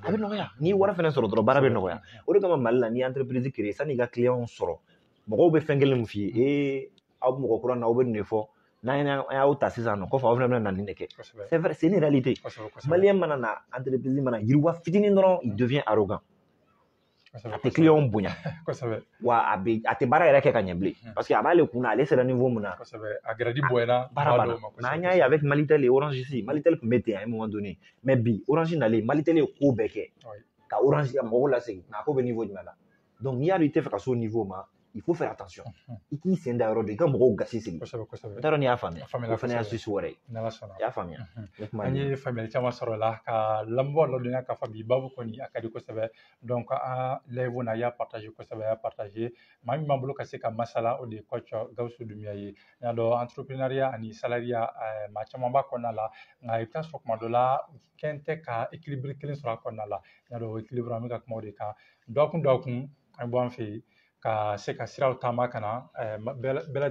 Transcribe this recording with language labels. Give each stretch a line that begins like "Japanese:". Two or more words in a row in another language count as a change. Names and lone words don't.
Bambara: a bɛ nɔgɔya n'i ye wari fɛnɛ sɔrɔ dɔrɔn baara bɛ nɔgɔya o de kama Mali la n'i ye entreprise créer sanni i ka client sɔrɔ mɔgɔw bɛ fɛn kelen min f'i ye aw mɔgɔ kura na aw bɛ nin de fɔ n'an y'aw ta sisan nɔ kɔfɛ aw fana bɛna na nin de kɛ
French: c'est vrai c'est une réalité
Bambara: maliyɛn mana na entreprise mana yiriwa fitinin dɔrɔn
French: il devient arrogant
Bambara: a tɛ client bonya wa a tɛ baara yɛrɛ kɛ ka ɲɛ bilen
French: parce que
Bambara: a b'ale kun na ale sera niveau mun na a grade bonyana baara banna mais an y'a ye
French: avec Malitel et Orange ici
Bambara: Malitel tun bɛ ten
French: à un moment donné mais
Bambara: bi Orange nalen Malitel ye ko bɛɛ kɛ ka Orange ka mɔgɔw lasegin nka a ko bɛ niveau jumɛn la donc n'i y'a dɔn i tɛ fɛ ka s'o niveau ma
French: il faut faire attention
Bambara: i k'i sen da yɔrɔ dɔ i ka mɔgɔw gasi sigi n t'a dɔn n'i y'a faamuya o fana y'a susu wɛrɛ ye i y'a faamuya an ye faamuyali caman sɔrɔ o la ka lamɛnbaaw ladɔnya k'a fɔ bi babu kɔni a ka di kosɛbɛ donc an live na y'a partage kosɛbɛ a y'a partage maa min b'an bolo ka se ka masala o de ye coach Gawusu Dunbiya ye n y'a dɔn entrepreneuriat ani salariat maa caman b'a kɔnɔna la nka i bɛ taa sɔrɔ tuma dɔ la kɛn tɛ ka équilibre kelen sɔrɔ a kɔnɔna la n y'a dɔn o équilibre an bɛ ka kuma o de kan dɔgɔkun an bɔ an fɛ yen ka se ka siraw taama ka na bɛɛ lajɛlen